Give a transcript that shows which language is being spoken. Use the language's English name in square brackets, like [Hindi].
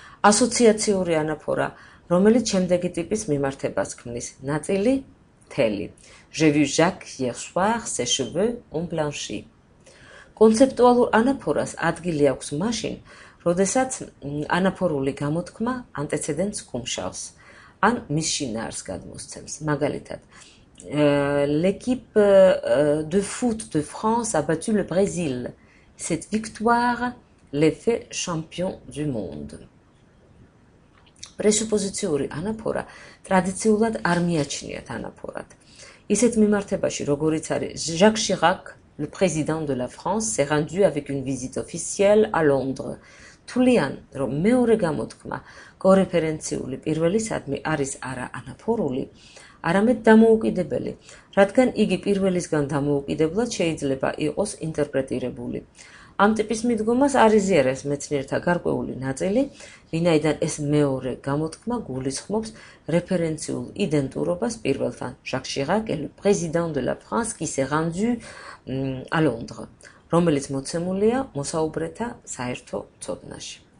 [Georgian] ასოციაციური ანაფორა, რომელიც შემდეგი ტიპის მიმართებას ქმნის, ნაწილი, მთელი. [French] J'ai vu Jacques hier soir, ses cheveux ont blanchi. [Georgian] კონცეპტუალურ ანაფორას ადგილი აქვს მაშინ, როდესაც ანაფორული გამოთქმა ანტეცედენტს კუმშავს, ან მის შინაარს გადმოსცემს. მაგალითად, [French] l'équipe de foot de France a battu le Brésil. Cette victoire les fait champions du monde. [Georgian] პრესუპოზიციური ანაფორა ტრადიციულად არ მიაჩნიათ ანაფორად. ისეთ მიმართებაში, როგორიც არის [French] Jacques Chirac, le président de la France, s'est rendu avec une visite officielle à Londres. [Georgian] თვლიან, რომ მეორე გამოთქმა კორეფერენციული პირველისადმი არის არა ანაფორული, არამედ დამოუკიდებელი, რადგან იგი პირველისგან დამოუკიდებლად შეიძლება იყოს ინტერპრეტირებული. ამ ტიპის მიდგომას არ იზიარებს მეცნიერთა გარკვეული ნაწილი, ვინაიდან ეს მეორე გამოთქმა გულისხმობს რეფერენციულ იდენტურობას პირველთან. [French] Jacques Chirac est le président de la France qui s'est rendu à Londres, [Georgian] რომელიც მოცემულია მოსაუბრეთა საერთო ცოდნაში.